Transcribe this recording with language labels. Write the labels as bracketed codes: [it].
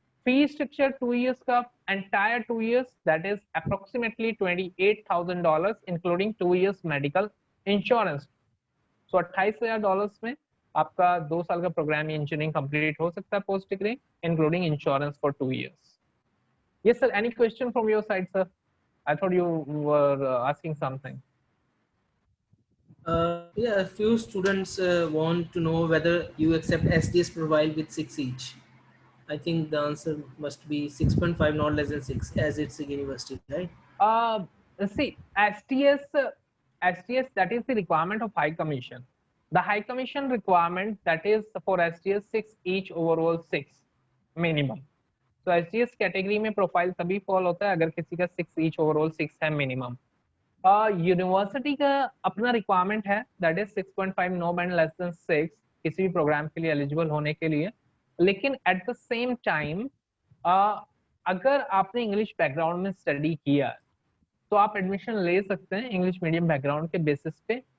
[en] fee structure 2 years [hi] का, [en] Entire 2 years, that is approximately $28,000 including 2 years medical insurance. [hi] सो $28,000 में आपका 2 साल का प्रोग्राम इंजीनियरिंग कंप्लीट हो सकता है [en] Post degree, including insurance for 2 years. Yes sir, any question from your side sir? I thought you were asking something. Yeah, a few students want to know whether you accept SDS profile with 6 each. I think the answer must be 6.5, not less than 6, as it's a university, right? See, STS, that is the requirement of High Commission. The High Commission requirement, that is for STS 6 each, overall 6 minimum. [hi] So STS category में profile तभी fall होता है अगर किसी का [en] 6 each, overall 6 [hi] है minimum. University का अपना रिक्वायरमेंट है, [en] that is 6.5, no band less than 6 [hi] किसी भी प्रोग्राम के लिए एलिजिबल होने के लिए। लेकिन [en] at the same time [hi] अगर आपने इंग्लिश बैकग्राउंड में स्टडी किया तो आप एडमिशन ले सकते हैं इंग्लिश मीडियम बैकग्राउंड के बेसिस पे।